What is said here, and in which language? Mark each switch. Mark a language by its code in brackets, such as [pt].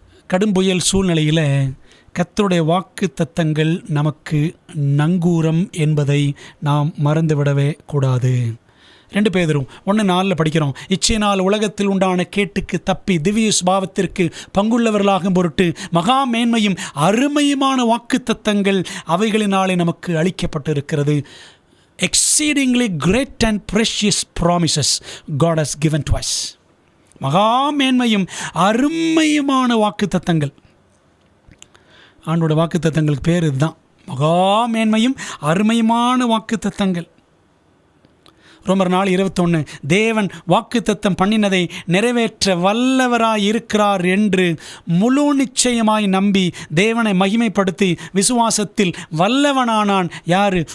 [ta] கடும் புயல் சூழ்நிலையில் கர்த்தருடைய வாக்கு தத்தங்கள் நமக்கு நங்கூரம் என்பதை நாம் மறந்துவிடவே கூடாது. 2 பேதுரு 1:4 படிக்கிறோம். இச்சையினால் உலகத்தில் உண்டான கேட்டுக்கு தப்பி திவ்ய சுபாவத்திற்கு பங்குள்ளவர்களாகும் பொருட்டு மகா மேன்மையும் அருமையுமான வாக்கு தத்தங்கள் அவைகளினாலே நமக்கு அளிக்கப்பட்டிருக்கிறது. [en] Exceedingly great and precious promises God has given to us. [ta] மகா மேன்மையும் அருமையுமான வாக்கு தத்தங்கள். ஆண்டோட வாக்கு தத்தங்களுக்கு பேர் இதுதான், மகா மேன்மையும் அருமையுமான வாக்கு தத்தங்கள். ரோமர் 4:21, தேவன் வாக்குத்தத்தம் பண்ணினதை நிறைவேற்ற வல்லவராய் இருக்கிறார் என்று முழு நிச்சயமாய் நம்பி தேவனை மகிமைப்படுத்தி விசுவாசத்தில் வல்லவனானான். யார்?